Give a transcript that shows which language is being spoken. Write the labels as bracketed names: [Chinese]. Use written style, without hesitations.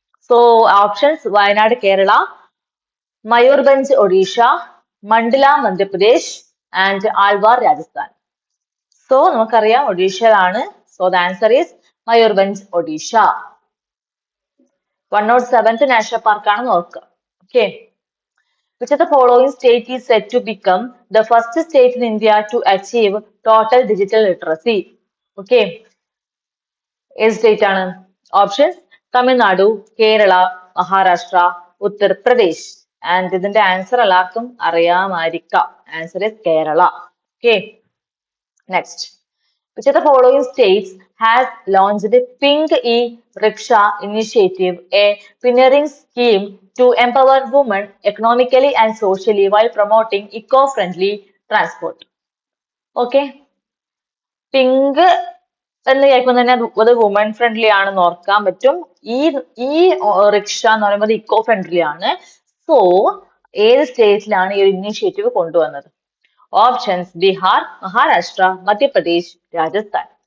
[Malayalam] So options Wayanad, Kerala, Mayurbhanj, Odisha, Mandala, Madhya Pradesh and Alwar, Rajasthan. So നമുക്കറിയാം ഒഡീഷയിലാണ്. [English] so the answer is [Malayalam] Mayurbhanj, Odisha. 107th national പാർക്കാണ് നോക്കുക. Okay. [English] Which of the following state is said to become the first state in India to achieve total digital literacy? [Malayalam] Okay. ഏത് state ആണ്? Options Tamil Nadu, Kerala, Maharashtra, Uttar Pradesh. And ഇതിന്റെ answer എല്ലാവർക്കും അറിയാമായിരിക്കാം. [English] Answer is Kerala. [Malayalam] Okay. Next. [English] Which of the following states has launched the Pink e-Rickshaw initiative, a pioneering scheme to empower women economically and socially while promoting eco-friendly transport? Okay. [Malayalam] Pink എന്ന് കേൾക്കുമ്പോൾ തന്നെ അത് woman friendly ആണെന്ന് ഓർക്കാൻ പറ്റും. ഈ ഈ rickshaw എന്ന് പറയുമ്പോൾ ഇക്കോ ഫ്രണ്ട്ലി ആണ്. സോ ഏത് സ്റ്റേറ്റിലാണ് ഈ ഒരു ഇനിഷ്യേറ്റീവ് കൊണ്ടുവന്നത്? ഓപ്ഷൻസ് ബീഹാർ, മഹാരാഷ്ട്ര, മധ്യപ്രദേശ്, രാജസ്ഥാൻ.